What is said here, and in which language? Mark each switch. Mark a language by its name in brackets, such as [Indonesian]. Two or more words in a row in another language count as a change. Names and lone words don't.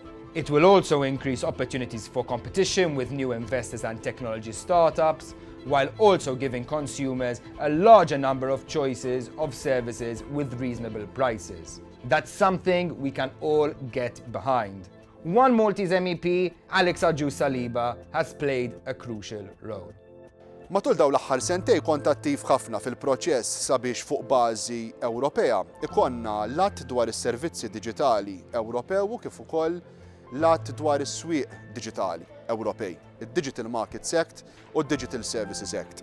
[English] It will also increase opportunities for competition with new investors and technology startups, while also giving consumers a larger number of choices of services with reasonable prices. That's something we can all get behind. One Maltese MEP, Alex Saliba, has played a crucial role. [Maltese] Matul dawn l-aħħar sentej kont attiv ħafna fil-proċess sabiex fuq bażi Ewropea ikonna lat dwar is-servizzi diġitali Ewropew u kif ukoll lat dwar is-swieq diġitali Ewropej, id-Digital Markets Act u d-Digital Services Act.